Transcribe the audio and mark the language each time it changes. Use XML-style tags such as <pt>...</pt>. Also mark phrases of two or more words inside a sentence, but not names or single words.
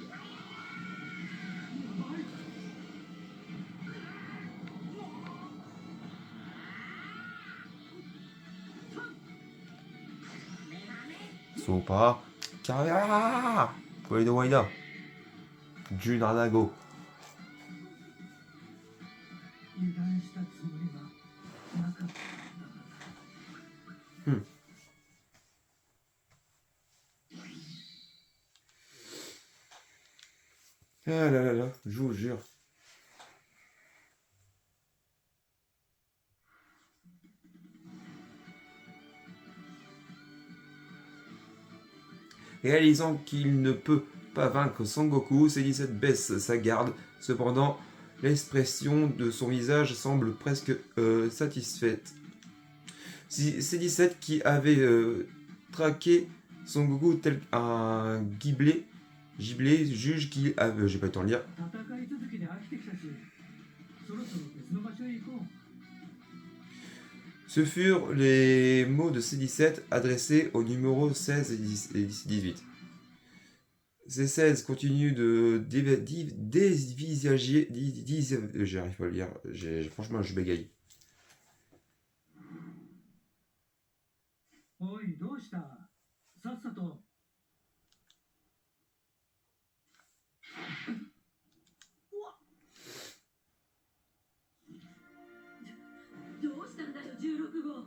<ja>Sopa. Kamehameha. Koido Waida. Junanago. 油断したつもりはなかった。</ja> <fr>Ah là là là, je vous jure. Réalisant qu'il ne peut pas vaincre Sangoku, C17 baisse sa garde. Cependant, l'expression de son visage semble presque satisfaite. C17 qui avait traqué Sangoku tel un giblet juge qu'il avait... j'ai pas eu le temps de lire.</fr> <ja>戦い続きで飽きてきたし、そろそろ別の場所へ行こう。</ja> <fr>Ce furent les mots de C17 adressés au numéro 16 et 18. C16 continue de dévisager... J'arrive pas à le lire, franchement je bégaye.</fr> <ja>おい、どうした？さっさと。どうしたんだよ16号。</ja>